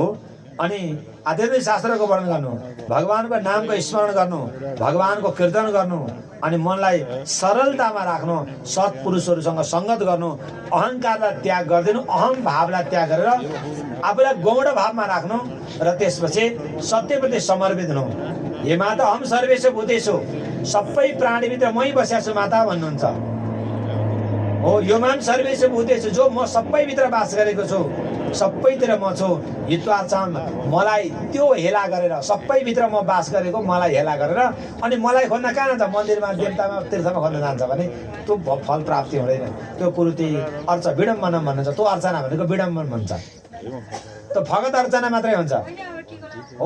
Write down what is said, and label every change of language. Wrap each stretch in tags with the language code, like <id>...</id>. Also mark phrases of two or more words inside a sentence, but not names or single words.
<ne>अनि आध्यात्मिक शास्त्रको वर्णन गर्नु, भगवानको नामको स्मरण गर्नु, भगवानको कीर्तन गर्नु। अनि मनलाई सरलतामा राख्नु, सत्पुरुषहरूसँग सङ्गत गर्नु, अहङ्कारलाई त्याग गरिदिनु, अहम भावलाई त्याग गरेर आफूलाई गौण भावमा राख्नु। र त्यसपछि सत्यप्रति समर्पित हुनु।</ne> <sa>हे माता हम सर्वेषु भूतेषु,</sa> <ne>सबै प्राणीभित्र मै बसेको छु माता भन्नुहुन्छ हो।</ne> <sa>यो माम सर्वेषु भूतेषु,</sa> <ne>जो म सबैभित्र बास गरेको छु, सबैतिर म छु। हित्वाचाम, मलाई त्यो हेला गरेर, सबैभित्र म बास गरेको मलाई हेला गरेर अनि मलाई खोज्न कहाँ जान्छ? मन्दिरमा, देवतामा, तीर्थमा खोज्न जान्छ भने त्यो फल प्राप्ति हुँदैन। त्यो</ne> <sa>कुरुति अर्च विडम्बनम</sa> <ne>भन्छ। त्यो अर्चना भनेको विडम्बन भन्छ, त्यो फगत अर्चना मात्रै हुन्छ हो।</ne>